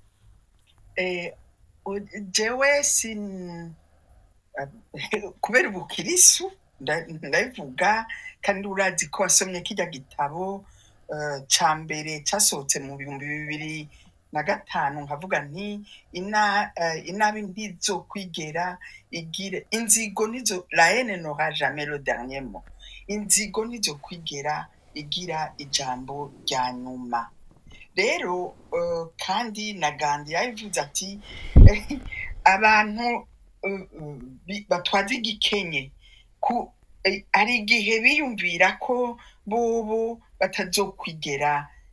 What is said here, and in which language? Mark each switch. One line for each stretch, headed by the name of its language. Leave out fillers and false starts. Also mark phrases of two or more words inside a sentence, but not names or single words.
Rundi: jewe kubera ubukirisu ndabivuga kandi urazi ko wasomye kijya gitabo ca mbere casohotse mu 2005 nkavuga nti inabi ntizo kwigera igire inzigo nizo
French: la haine n'aura jamais le dernier mot
Rundi: inzigo nizo kwigera igira ijambo rya nyuma rero kandi na Gandhi yavuze ati abantu batwaza igikenye ku ari igihe biyumvira ko bobo batazokwigera